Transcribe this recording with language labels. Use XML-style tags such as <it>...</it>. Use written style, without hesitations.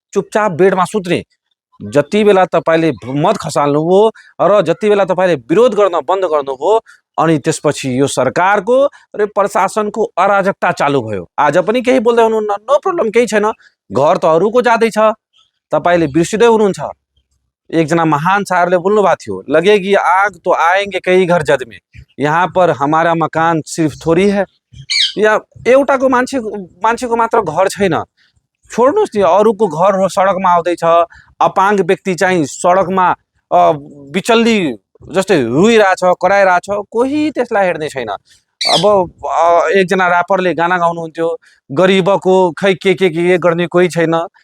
<ne>चुपचाप बेडमा सुत्ने। जति बेला तपाईँले मत खसाल्नुभयो र जति बेला तपाईँले विरोध गर्न बन्द गर्नुभयो, अनि त्यसपछि यो सरकारको र प्रशासनको अराजकता चालु भयो। आज पनि केही बोल्दै हुनुहुन्न, नो प्रब्लम, केही छैन। घर त अरूको जाँदैछ, तपाईँले बिर्सिँदै हुनुहुन्छ। एकजना महान शायरले बोल्नु भएको थियो,</ne> <hi>लगेगी आग तो आएंगे कई घर जद में, यहाँ पर हमारा मकान सिर्फ थोड़ी है।</hi> <ne>या एउटाको मान्छेको मात्र घर छैन। छोड्नुहोस् नि, अरूको घर सडकमा आउँदैछ, अपाङ्ग व्यक्ति चाहिँ सडकमा बिचल्ली जस्तै रुइरहेछ, कराइरहेछ, कोही त्यसलाई हेर्ने छैन। अब एकजना ऱ्यापरले गाना गाउनुहुन्थ्यो, गरिबको खै के गर्ने कोही छैन।</ne>